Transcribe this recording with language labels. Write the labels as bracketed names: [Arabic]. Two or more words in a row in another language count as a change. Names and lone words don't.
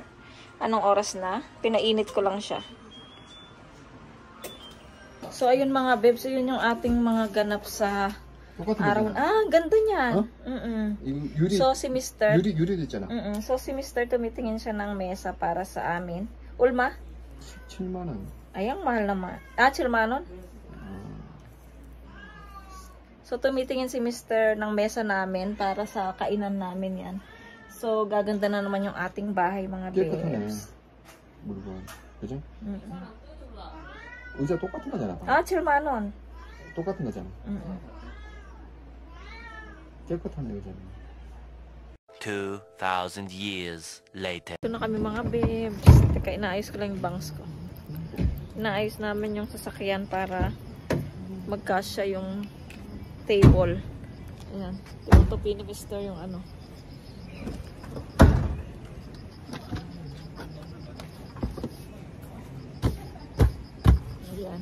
[Filipino] Anong oras na? Pinainit ko lang siya. So, ayun mga bebs. Yun yung ating mga ganap sa araw. Ah, ganda niyan. Huh? So, si Mr. So, si Mr. tumitingin siya ng mesa para sa amin. Ulma? [Korean] 7만 원. [Filipino] Ayang, mahal naman. [Korean] Ah, 7만 원? [Filipino] So, tumitingin si Mr. ng mesa namin para sa kainan namin yan. So, gaganda na naman yung ating bahay, mga bebs. [Korean] 물건. 그죠? 의자 똑같은 거잖아. Ah, 7만 원. 똑같은 거잖아. 깨끗한 의자네. [English] 2,000 years later. [Filipino] Ito na kami mga bebs. Teka, inaayos ko lang yung bangs ko. Inaayos namin yung sasakyan para magkasya yung table. Ayan. Ito pinag-store yung ano. Ayan.